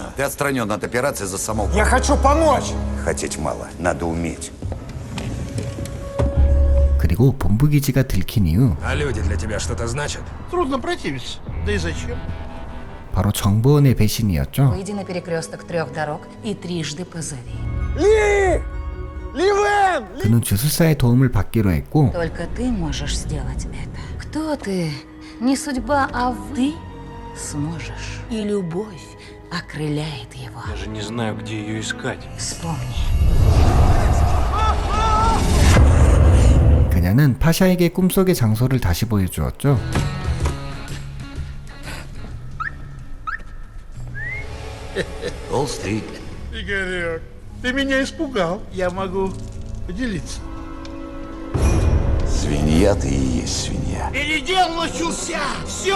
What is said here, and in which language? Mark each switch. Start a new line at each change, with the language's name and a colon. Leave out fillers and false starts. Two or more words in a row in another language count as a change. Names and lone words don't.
Russian: Ты отстранен от операции за самоубийство. Я хочу помочь! Хотеть мало, надо уметь.
Korean: 그리고 본부기지가 들킨 이후
Russian: А люди для тебя что-то значат? Трудно противиться. Да и зачем?
Korean: 바로 정보원의 배신이었죠.
Russian: Выйди на перекресток 3 дорог и трижды позови.
Korean: 그는 주술사의 도움을 받기로 했고
Russian: Только ты можешь сделать это. Кто ты? Не судьба, а ты сможешь. И любовь окрыляет его. Даже не знаю, где ее искать. Вспомни.
Korean: 그녀는 파샤에게 꿈속의 장소를 다시 보여주었죠.
Russian: Толстый. Игорек, ты меня испугал. Я могу поделиться. Свинья ты и есть свинья. Передел начался! Все!